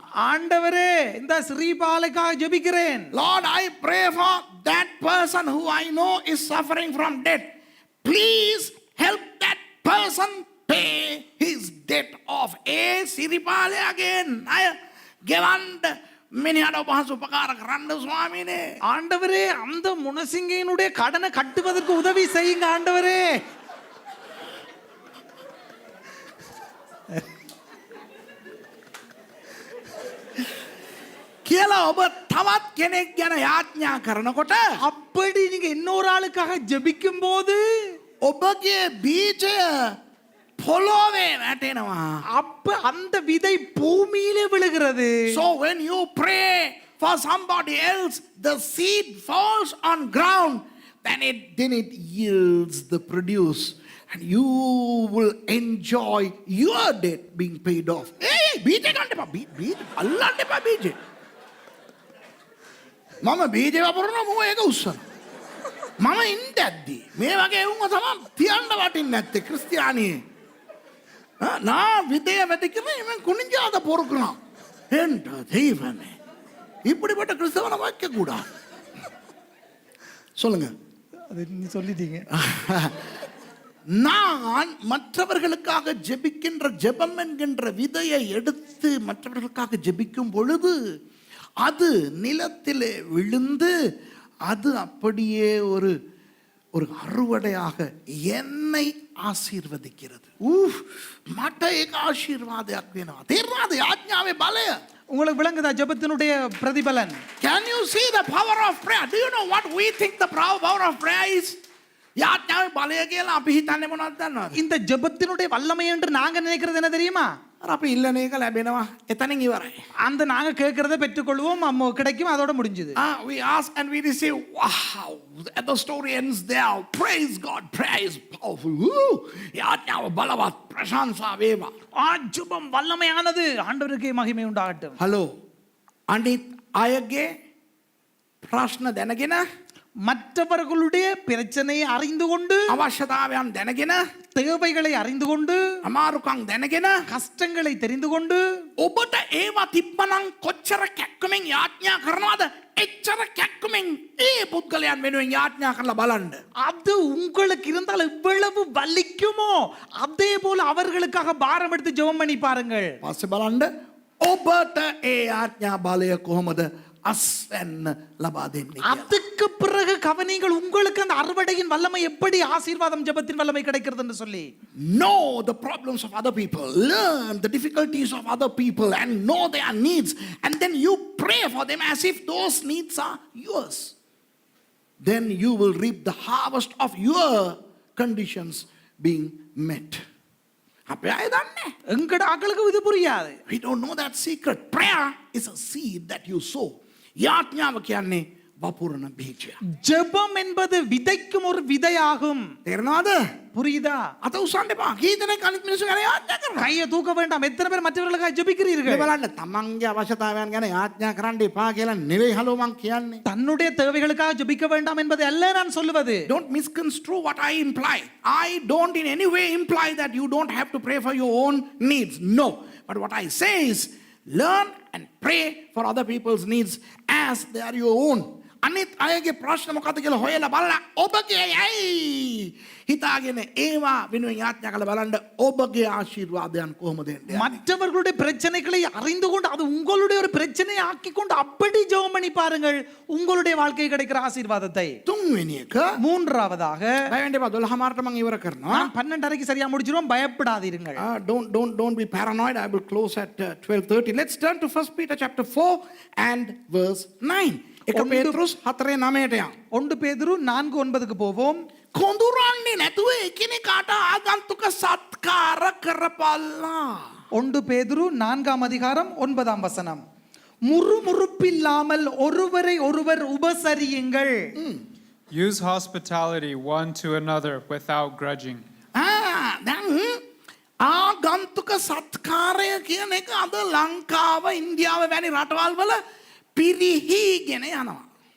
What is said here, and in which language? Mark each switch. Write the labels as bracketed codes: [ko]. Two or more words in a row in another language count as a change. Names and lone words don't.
[ta] ஆண்டவரே இந்த ஸ்ரீபாலைக்காக ஜெபிக்கிறேன். [en] Lord, I pray for that person who I know is suffering from debt. Please help that person pay his debt off. [si] ඒ සිරිපාලයාගේ ණය ගෙවන්න මිනිහට උපහාස උපකාර කරන්න ස්වාමීනේ. [ta] ஆண்டவரே அந்த முனசிங்கையினுடைய கடனை கட்டுவதற்கு உதவி செய்யுங்க ஆண்டவரே. [si] කියලා ඔබ තවත් කෙනෙක් ගැන යාඥා කරනකොට [ta] அப்படி நீங்க இன்னொரு ஆளுக்காக ஜெபிக்கும் போது [si] ඔබගේ බීජය පොළොවේ වැටෙනවා. [ta] அப்ப அந்த விதை பூமியிலே விழுகிறது. [en] So when you pray for somebody else, the seed falls on ground, then it yields the produce, and you will enjoy your debt being paid off. [si] Hey, බීජ ගන්න එපා. බීජ අල්ලන්න එපා බීජ. මම බීජ වපුරනවා මම ඒක උස්සන. මම ඉඳද්දි මේ වගේ වුණා තමයි තියන්න වටින්නේ නැත්තේ ක්‍රිස්තියානියේ. [ta] நான் விதையை விதைக்கிறேன் இவன் குனிஞ்சாத பொறுக்கிறான் என்ற தெய்வமே இப்படிப்பட்ட கிறிஸ்தவனை வைக்க கூடாது. சொல்லுங்க. அது நீ சொல்லிட்டீங்க. நான் மற்றவர்களுக்காக ஜெபிக்கின்ற ஜெபம் என்கின்ற விதையை எடுத்து மற்றவர்களுக்காக ஜெபிக்கும் பொழுது அது நிலத்திலே விழுந்து அது அப்படியே ஒரு ஒரு அறுவடையாக என்னை ආශිර්වදිக்கிறது. [si] මට ඒක ආශිර්වාදයක් වෙනවා. තේරුණාද යාඥාවේ බලය? [ta] உங்களுக்கு விளங்குதா ஜெபத்தினுடைய பிரதிபலன்? [en] Can you see the power of prayer? Do you know what we think the power of prayer is? [si] යාඥාවේ බලය කියලා අපි හිතන්නේ මොනවද දන්නවද? [ta] இந்த ஜெபத்தினுடைய வல்லமை என்று நாங்க நினைக்கிறது என்ன தெரியுமா? [si] අර අපි ඉල්ලන එක ලැබෙනවා. එතනින් ඉවරයි. [ta] அந்த நாங்க கேட்கறத பெற்றுக்கொள்வோம், கிடைக்கும், அதோட முடிஞ்சது. [en] We ask and we receive. Wow, the story ends there. Praise God, prayer is powerful. [si] යාඥාව බලවත්, ප්‍රශංසා වේවා. [ta] ஜெபம் வல்லமையானது, ஆண்டவருக்கே மகிமை உண்டாகட்டும். [si] හලෝ, අනිත් අයගේ ප්‍රශ්න දැනගෙන [ta] மற்றவர்களுடைய பிரச்சனையை அறிந்து கொண்டு [si] අවශ්‍යතාවයන් දැනගෙන [ta] தேவைகளை அறிந்து கொண்டு [si] අමාරුකම් දැනගෙන [ta] கஷ்டங்களை தெரிந்து கொண்டு [si] ඔබට ඒවා තිබ්බනම් කොච්චර කැක්කමෙන් යාඥා කරනවද? එච්චර කැක්කමෙන් ඒ පුද්ගලයන් වෙනුවෙන් යාඥා කරලා බලන්න. [ta] அது உங்களுக்கு இருந்தால் எவ்வளவு வலிக்குமோ அதே போல அவர்களுக்காக பாரம் எடுத்து ஜெபம் பண்ணி பாருங்கள். [si] පස්සේ බලන්න ඔබට ඒ යාඥා බලය කොහොමද අස්වැන්න ලබා දෙන්නේ කියලා. [ta] அதுக்கு பிறகு கவனிங்கள் உங்களுக்கு அந்த அறுவடையின் வல்லமை எப்படி ஆசீர்வாதம் ஜெபத்தின் வல்லமை கிடைக்கிறது என்று சொல்லி. [en] Know the problems of other people, learn the difficulties of other people and know their needs, and then you pray for them as if those needs are yours. Then you will reap the harvest of your conditions being met. [si] අපේ අය දන්නේ. [ta] எங்கட ஆக்களுக்கு இது புரியாது. [en] We don't know that secret. Prayer is a seed that you sow. [si] යාඥාව කියන්නේ වපුරන බීජය. [ta] ஜெபம் என்பது விதைக்கும் ஒரு விதையாகும். [si] තේරෙනවද? [ta] புரியுதா? [si] අත උස්සන්න එපා. කී දෙනෙක් අනිත් මිනිස්සු ගැන යාඥා කරනවා? [ta] கையை தூக்க வேண்டாம். எத்தனை பேர் மற்றவர்களுக்காக ஜெபிக்கிறீர்கள்? [si] මේ බලන්න තමන්ගේ අවශ්‍යතාවයන් ගැන යාඥා කරන්න එපා කියලා නෙවෙයි හලෝ මං කියන්නේ. [ta] தன்னுடைய தேவைகளுக்காக ஜெபிக்க வேண்டாம் என்பது அல்ல நான் சொல்லுவது. [en] Don't misconstrue what I imply. I don't in any way imply that you don't have to pray for your own needs. No. But what I say is learn and pray for other people's needs as they are your own. [si] අනිත් අයගේ ප්‍රශ්න මොකක්ද කියලා හොයලා බලලා ඔබගේ ඇයි හිතාගෙන ඒවා වෙනුවෙන් යාඥා කරලා බලන්න ඔබගේ ආශිර්වාදයන් කොහොමද එන්නේ? [ta] மற்றவர்களுடைய பிரச்சனைகளை அறிந்து கொண்டு அது உங்களுடைய ஒரு பிரச்சனையை ஆக்கி கொண்டு அப்படி ஜெபம் பண்ணி பாருங்கள் உங்களுடைய வாழ்க்கை கிடைக்கிற ஆசீர்வாதத்தை. [si] තුන්වෙනි එක [ta] மூன்றாவதாக [si] බය වෙන්න එපා 12 මාර්ට මම ඉවර කරනවා. [ta] நான் 12:30க்கு சரியா முடிச்சிரோம், பயப்படாதீர்கள். [en] Don't be paranoid. I will close at 12:30. Let's turn to 1 Peter chapter 4 and verse 9. [si] එක පේත්‍රුස් 4:9ට යන්න. [ta] 1 பேதுரு 4:9க்கு போவோம். [si] කොඳුරන්නේ නැතුව එකිනෙකාට ආගන්තුක සත්කාර කරපල්ලා. [ta] 1 பேதுரு 4ஆம் அதிகாரம் 9ஆம் வசனம். முறுமுறுப்பில்லாமல் ஒருவரை ஒருவர் உபசரியுங்கள். [en] Use hospitality one to another without grudging. [si] දැන් ආගන්තුක සත්කාරය කියන එක අද ලංකාව ඉන්දියාව වැනි රටවල් වල පිරිහීගෙන යනවා.